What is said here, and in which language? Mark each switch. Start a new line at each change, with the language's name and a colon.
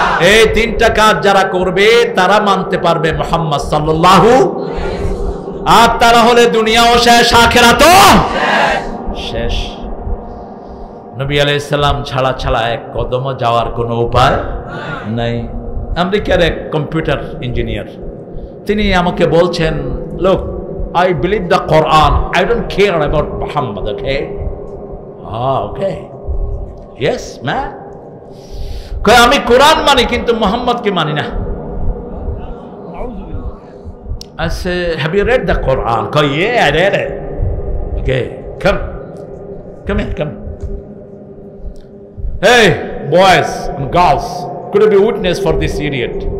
Bangla: এই 3টা কাজ যারা করবে তারা মানতে পারবে মুহাম্মদ সাল্লাল্লাহু, আর তারা হলে দুনিয়াও শেষ আখিরাতও শেষ। নবী আলাইহিস সালাম ছাড়া এক কদমও যাওয়ার কোনো উপায় নাই। আমেরিকার এক কম্পিউটার ইঞ্জিনিয়ার, তিনি আমাকে বলছেন,
English: look, I believe the Quran, I don't care about Muhammad, okay? Okay. Yes, man.
Bangla: কই আমি কোরআন মানি কিন্তু মুহাম্মদকে মানি না।
English: I say, have you read the Quran? কই, yeah, I read it. Okay, come here, come. Hey, boys and girls, could you be witness for this idiot?